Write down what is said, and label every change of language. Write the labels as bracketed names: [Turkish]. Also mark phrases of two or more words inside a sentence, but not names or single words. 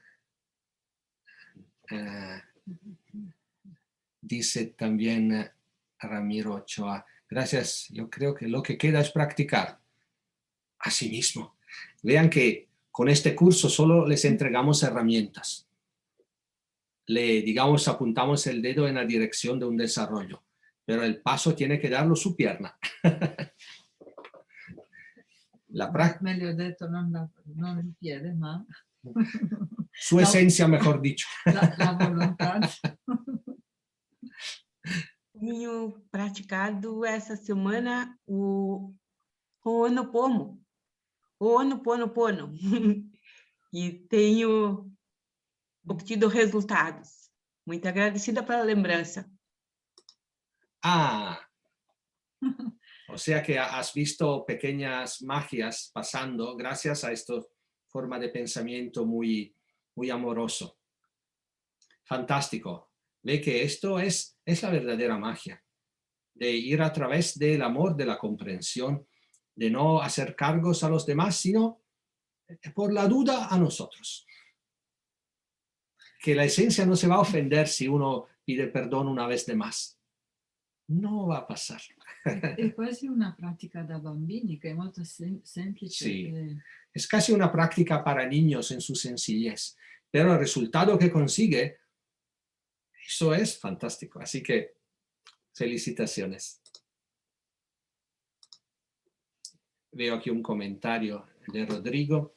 [Spanish] Dice también Ramiro Ochoa, gracias, yo creo que lo que queda es practicar. Así mismo. Vean que con este curso solo les entregamos herramientas. Digamos, apuntamos el dedo en la dirección de un desarrollo, pero el paso tiene que darlo su pierna. [Italian] Meglio detto, non il piede, ma [Spanish] su esencia, mejor dicho. [Italian] La volontà. [Portuguese] Tenho praticado essa semana o Ho'oponopono, e tenho obtido resultados. Muito agradecida pela lembrança. [Spanish] O sea que has visto pequeñas magias pasando gracias a esta forma de pensamiento muy, muy amoroso. Fantástico. Ve que esto es la verdadera magia, de ir a través del amor, de la comprensión, de no hacer cargos a los demás, sino por la duda a nosotros. Que la esencia no se va a ofender si uno pide perdón una vez de más. No va a pasar. [Italian] È quasi una pratica da bambini che è molto semplice. [Spanish] Sí, es casi una práctica para niños en su sencillez, pero el resultado que consigue, eso es fantástico. Así que felicitaciones. Veo aquí un comentario de Rodrigo.